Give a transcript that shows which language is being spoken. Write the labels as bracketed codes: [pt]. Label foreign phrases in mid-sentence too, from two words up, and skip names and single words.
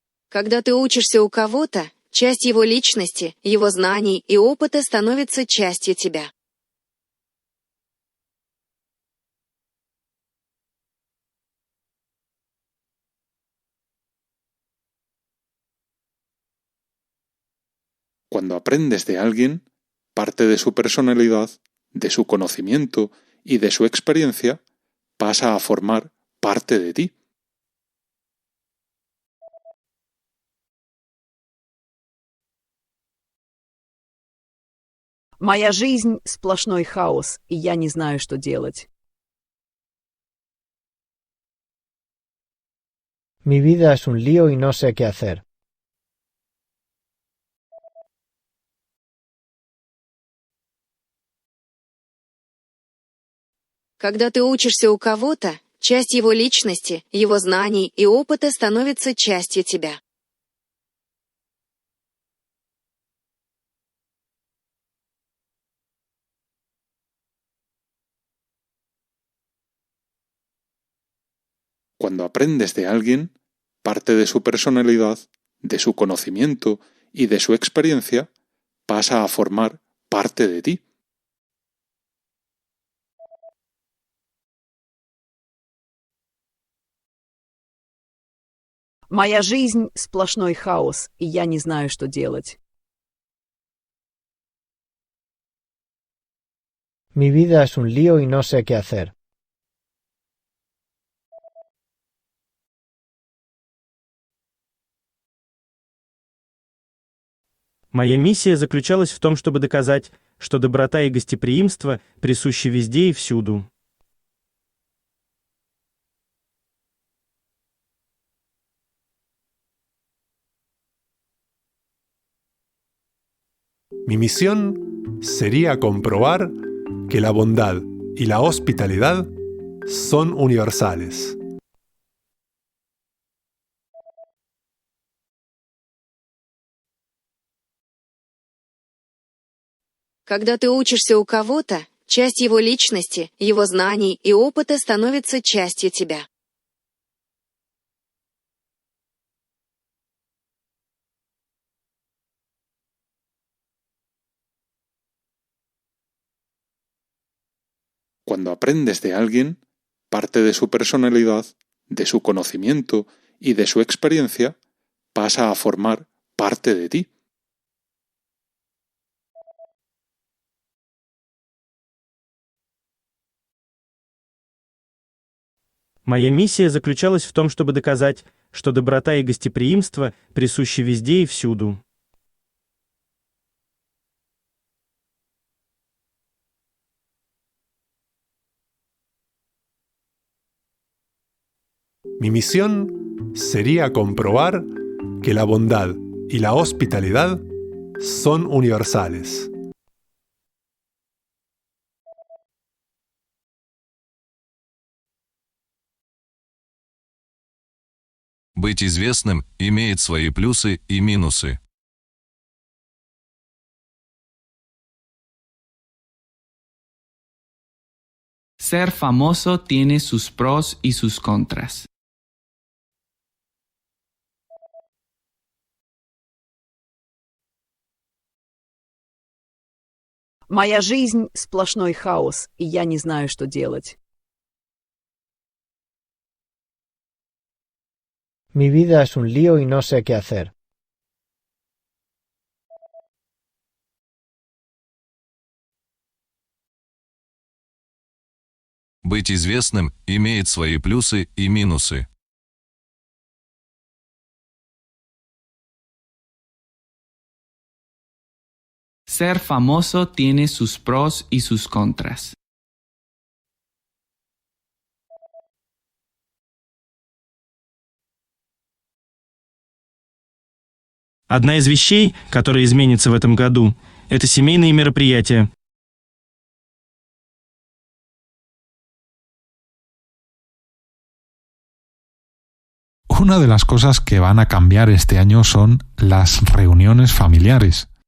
[ru] Когда ты учишься у кого-то, часть его личности, его знаний и опыта становится частью тебя. [es] Cuando aprendes de alguien, parte de su personalidad, de su conocimiento y de su experiencia pasa a formar parte de ti. [ru] Моя жизнь — сплошной хаос, и я не знаю, что делать. [es] Mi vida es un lío y no sé qué hacer. [ru] Когда ты учишься у кого-то, часть его личности, его знаний и опыта становится частью тебя. [es] Cuando aprendes de alguien, parte de su personalidad, de su conocimiento y de su experiencia pasa a formar parte de ti. [ru] Моя жизнь — сплошной хаос, и я не знаю, что делать. [es] Mi vida es un lío y no sé qué hacer. [ru] Моя миссия заключалась в том, чтобы доказать, что доброта и гостеприимство присущи везде и всюду. [es] Mi misión sería comprobar que la bondad y la hospitalidad son universales. [ru] Когда ты учишься у кого-то, часть его личности, его знаний и опыта становится частью тебя. [es] Cuando aprendes de alguien, parte de su personalidad, de su conocimiento y de su experiencia pasa a formar parte de ti. [ru] Моя миссия заключалась в том, чтобы доказать, что доброта и гостеприимство присущи везде и всюду. [es] Mi misión sería comprobar que la bondad y la hospitalidad son universales. [ru] Быть известным имеет свои плюсы и минусы. [es] Ser famoso tiene sus pros y sus contras. [ru] Моя жизнь — сплошной хаос, и я не знаю, что делать. [es] Mi vida es un lío y no sé qué hacer. [ru] Быть известным имеет свои плюсы и минусы. [es] Ser famoso tiene sus pros y sus contras. [ru] Одна из вещей, которая изменится в этом году, это семейные мероприятия. [es] Una de las cosas que van a cambiar este año son las reuniones familiares.